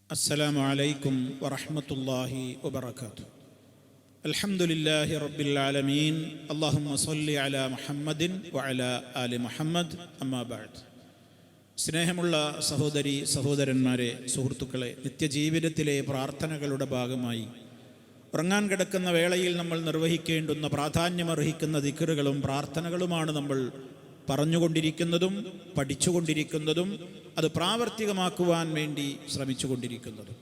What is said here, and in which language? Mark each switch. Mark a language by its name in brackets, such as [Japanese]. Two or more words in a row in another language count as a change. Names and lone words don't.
[Arabic] السلام عليكم ورحمة الله وبركاته. الحمد لله رب العالمين. اللهم صل على محمد وعلى آل محمد. أما بعد. [Malayalam] സ്നേഹമുള്ള സഹോദരി സഹോദരന്മാരെ, സുഹൃത്തുക്കളെ, നിത്യജീവിതത്തിലെ പ്രാർത്ഥനകളുടെ ഭാഗമായി ഉറങ്ങാൻ കിടക്കുന്ന വേളയിൽ നമ്മൾ നിർവഹിക്കേണ്ടുന്ന പ്രാധാന്യമർഹിക്കുന്ന ദിക്റുകളും പ്രാർത്ഥനകളുമാണ് നമ്മൾ പറഞ്ഞുകൊണ്ടിരിക്കുന്നതും പഠിച്ചുകൊണ്ടിരിക്കുന്നതും അത് പ്രാവർത്തികമാക്കുവാൻ വേണ്ടി ശ്രമിച്ചുകൊണ്ടിരിക്കുന്നതും.